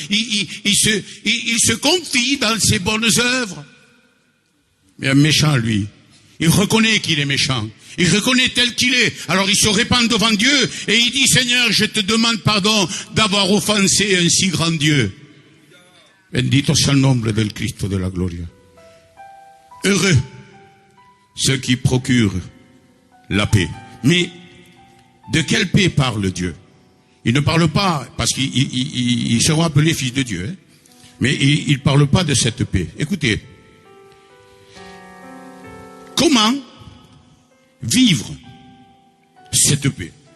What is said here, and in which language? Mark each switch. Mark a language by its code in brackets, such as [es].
[fr] Il se confie dans ses bonnes œuvres. Mais un méchant, lui, il reconnaît qu'il est méchant. Il reconnaît tel qu'il est. Alors il se répand devant Dieu et il dit, Seigneur, je te demande pardon d'avoir offensé un si grand Dieu. [es] Bendito sea el nombre del Cristo de la gloria. [fr] Heureux ceux qui procurent la paix. Mais de quelle paix parle Dieu? Il ne parle pas, parce qu'ils seront appelés fils de Dieu, hein, mais il ne parle pas de cette paix. Écoutez, comment vivre cette paix?